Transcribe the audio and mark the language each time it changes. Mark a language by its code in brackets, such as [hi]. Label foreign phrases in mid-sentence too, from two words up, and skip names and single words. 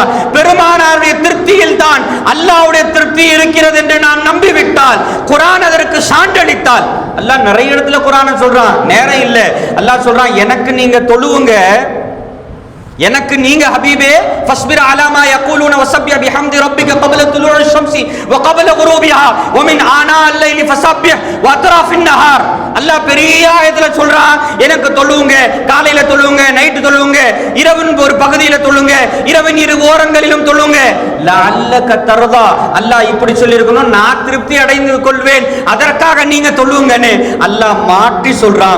[ta] பெருமானாருடைய திருப்தியில் தான் அல்லாஹ்வுடைய திருப்தி இருக்கிறது என்று நாம் நம்பிவிட்டால், குர்ஆன் அதற்கு சான்றளித்தால், அல்லாஹ் நிறைய இடத்துல குர்ஆனை சொல்றான், நேரம் இல்லை. அல்லாஹ் சொல்றான், எனக்கு நீங்க தொழுவுங்க, எனக்கு நீங்க [ar] حبيبي فاصبر على ما يقولون وسبح بحمد ربك قبل طلوع الشمس وقبل غروبها ومن آناء الليل فسبح وأطراف النهار. [ta] அல்லாஹ் பெரிய ஆயத்துல சொல்றான், எனக்கு தொழுவுங்க, காலையில தொழுவுங்க, நைட் தொழுவுங்க, இரவின் ஒரு பகுதியில தொழுவுங்க, இரவின் இரு ஓரங்களிலும் தொழுவுங்க. [ar] لعلك ترضى, [ta] அல்லாஹ் இப்படி சொல்லி இருக்கணும், நான் திருப்தி அடைந்து கொள்வேன், அதற்காக நீங்க தொழுவுங்கன்னு அல்லாஹ் மாற்றி சொல்றான்.